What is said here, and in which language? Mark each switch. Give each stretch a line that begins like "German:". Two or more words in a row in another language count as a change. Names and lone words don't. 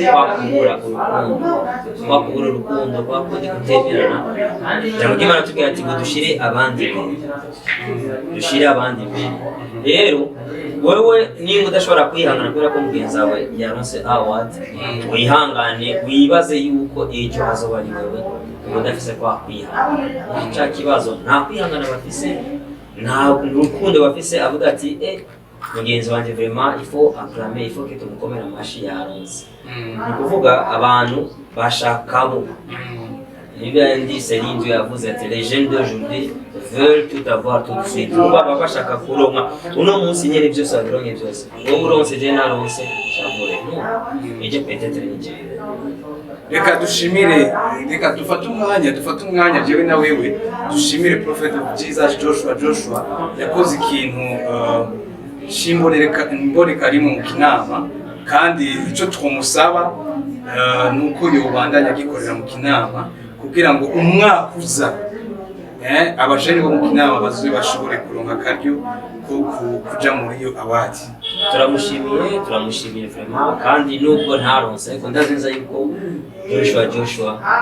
Rundi: wakubura urukundo kwakundi kutemerana cyangwa Imana tugira ati dushire abandi mbere rero wewe ninga udashobora kwihangana kubera ko mugenzi wawe yaronse award wihangane wibaze yuko ejo hazoba ari wewe udafise kwa kwihangana cya kibazo nta kwihangana bafise nta rukundo bafise avuga ati mugenzi wanje
French: vraiment il faut acclamer il faut que
Rundi: tumukomera amashi yaronse ni kuvuga abantu bashakabo Niba ndi Selindu yavuze ati
French: les jeunes d'aujourd'hui veulent tout avoir tout de suite
Rundi: baba bashaka kuronka uno munsi nyene byose abironke byose wowe uronse je naronse shamure eje peut-être nije reka dufate umwanya jewe na wewe dushimire Prophet of Jesus Joshua yakoze ikintu shimboneka rimwe mu kinama kandi icyo twomusaba nuko yobandanya gikorera mu kinama kugira ngo umwaka uza abajeni bo mu kinama bazobe bashobore kuronka akaryo ko kuja muri iyo award turamushimiye vraiment kandi nubwo ntaronse ariko ndazinza yuko Joshua